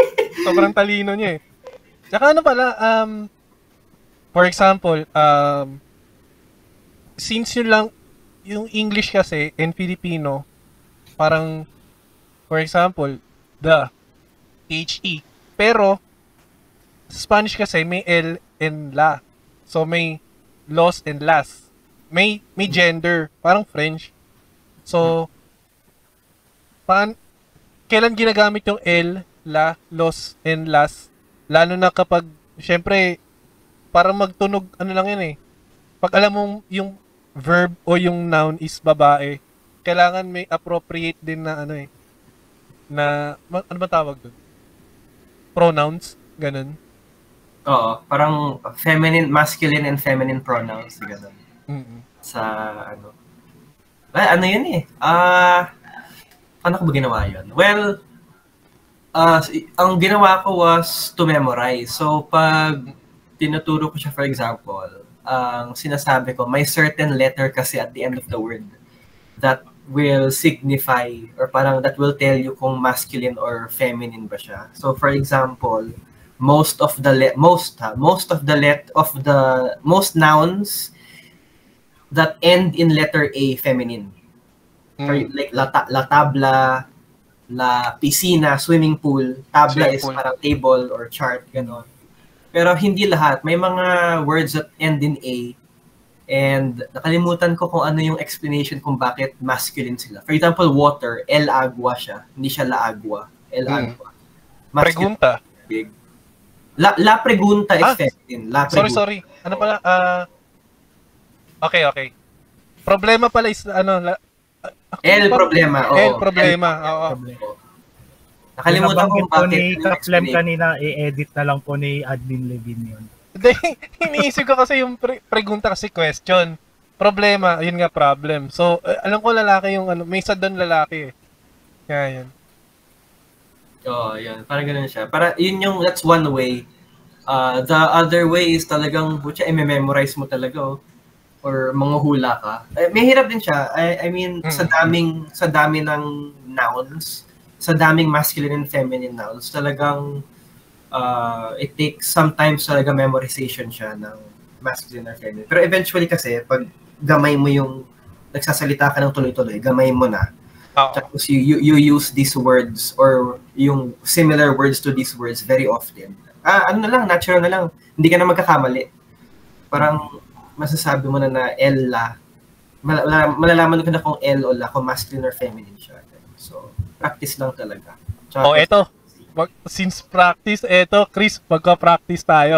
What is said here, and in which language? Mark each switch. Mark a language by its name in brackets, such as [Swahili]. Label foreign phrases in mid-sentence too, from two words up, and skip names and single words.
[Filipino] Sobrang talino niya Tsaka ano pala, [English] for example, [Filipino] since yun lang, yung English kasi and Filipino, parang, [English] for example, the, T-H-E. [Filipino] Pero, sa Spanish kasi may L and la. So, may los and las. May gender. Parang French. So, kailan ginagamit yung L, la, los, and las? Lalo na kapag, syempre, para magtunog, ano lang yun eh. Pag alam mong yung verb o yung noun is babae, kailangan may appropriate din na ano eh. Na, ano ba tawag doon? Pronouns? Ganun. Oo, parang [English] feminine, masculine and feminine pronouns. [Filipino] Ganun. Mm-hmm. Sa ano. Ano yun eh. Paano ko ba ginawa yun? [English] Well, [Filipino] ang ginawa ko [English] was to memorize. [Filipino] So, pag tinuturo ko siya, for example, ang sinasabi ko, [English] may certain letter kasi at the end of the word that will signify or parang that will tell you kung masculine or feminine [Filipino] ba siya. [English] So, for example, most nouns that end in letter A feminine. [Spanish] Like la tabla, la piscina, [English] swimming pool. [Filipino] Tabla is parang [English] table or chart, [Filipino] gano'n. Pero hindi lahat. May mga [English] words that end in A. [Filipino] And nakalimutan ko kung ano yung explanation kung bakit masculine sila. [English] For example, water, [Spanish] el agua siya. [Filipino] Hindi siya [Spanish] la agua. El agua. Masculine. Pregunta. [English] Big. [Spanish] La pregunta [English] is feminine. [Spanish] La pregunta. [Filipino] Sorry. Ano pala? Okay. Problema pala is ano, [Spanish] El problema. El problema. Oo. [Filipino] Nakalimutan ko bakit. Ni Kaplem kanina, i-edit na lang po ni Admin Levin yun. Hindi, iniisip ko kasi yung pregunta kasi question. Problema, yun nga problem. So, alam ko lalaki yung ano, may isa doon lalaki eh. Kaya yun. Yun. Parang ganun siya. [English] That's one way. The other way is [Filipino] talagang, butya, memorize mo talaga, or manghuhula ka. May hirap din siya. I mean, sa dami ng nouns, sa daming [English] masculine and feminine nouns, [Filipino] talagang [English] it takes sometimes [Filipino] talaga memorization siya ng [English] masculine or feminine. [Filipino] Pero eventually kasi, pag gamay mo yung nagsasalita ka ng tuloy-tuloy, gamay mo na. [English] Tapos you use these words or yung similar words to these words very often. [Filipino] Natural na lang. Hindi ka na magkakamali. Parang masasabi mo na L, la. Malalaman ko na kung L o la, kung masculine or feminine siya. So, practice lang talaga. Eto. Since practice, Chris, magka-practice tayo.